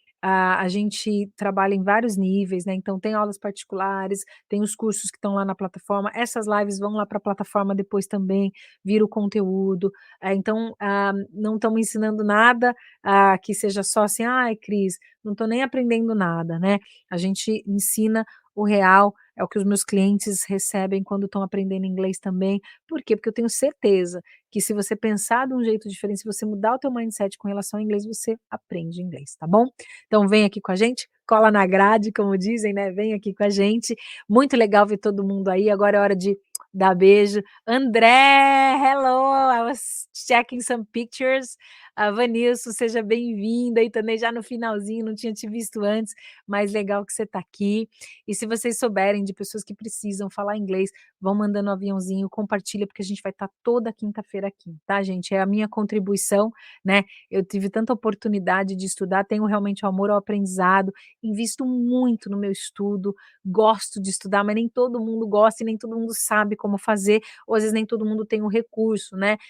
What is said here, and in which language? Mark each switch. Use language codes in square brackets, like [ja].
[pt] A gente trabalha em vários níveis, né, então tem aulas particulares, tem os cursos que estão lá na plataforma, essas lives vão lá para a plataforma depois também, vira o conteúdo, então, não estamos ensinando nada, que seja só assim: "Ai Cris, não estou nem aprendendo nada", né, a gente ensina o real, é o que os meus clientes recebem quando estão aprendendo inglês também. Por quê? Porque eu tenho certeza que se você pensar de um jeito diferente, se você mudar o teu mindset com relação ao inglês, você aprende inglês, tá bom? Então vem aqui com a gente, cola na grade, como dizem, né, vem aqui com a gente. Muito legal ver todo mundo aí, agora é hora de dar beijo. [en] André, hello, I was checking some pictures. [pt] Vanilson, seja bem-vinda, e também já no finalzinho, não tinha te visto antes, mas legal que você está aqui. E se vocês souberem de pessoas que precisam falar inglês, vão mandando um aviãozinho, compartilha, porque a gente vai estar toda quinta-feira aqui, tá, gente? É a minha contribuição, né? Eu tive tanta oportunidade de estudar, tenho realmente o amor ao aprendizado, invisto muito no meu estudo, gosto de estudar, mas nem todo mundo gosta e nem todo mundo sabe como fazer, ou às vezes nem todo mundo tem o recurso, né.